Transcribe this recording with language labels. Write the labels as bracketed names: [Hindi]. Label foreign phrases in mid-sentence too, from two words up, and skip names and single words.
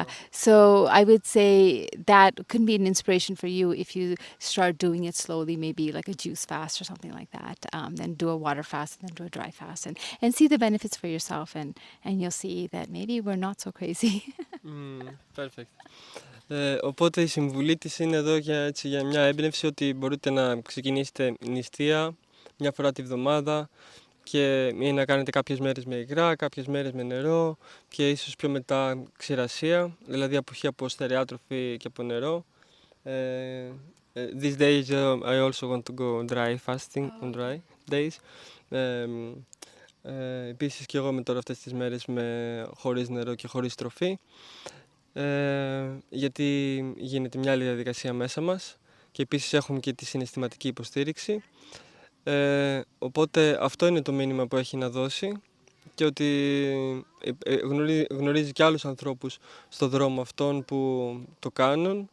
[English] So I would say that could be an inspiration for you if you start doing it slowly, maybe like a juice fast or something like that. Then do a water fast and then do a dry fast and see the benefits for yourself and you'll see that maybe we're not so crazy. Perfect. [Greek] Οπότε η συμβουλή της είναι εδώ για μια έμπνευση ότι μπορείτε να ξεκινήσετε νηστεία μια φορά τη βδομάδα ή να κάνετε κάποιες μέρες με υγρά, κάποιες μέρες με νερό και ίσως πιο μετά ξηρασία, δηλαδή αποχή από στερεά τροφή και από νερό. [English] These days I also want to go dry fasting on dry days. [Greek] Επίσης και εγώ με τώρα αυτές τις μέρες χωρίς νερό και χωρίς τροφή. Γιατί γίνεται μια άλλη διαδικασία μέσα μας και επίσης έχουμε και τη συναισθηματική υποστήριξη. Οπότε αυτό είναι το μήνυμα που έχει να δώσει και ότι γνωρίζει και άλλους ανθρώπους στο δρόμο αυτόν που το κάνουν.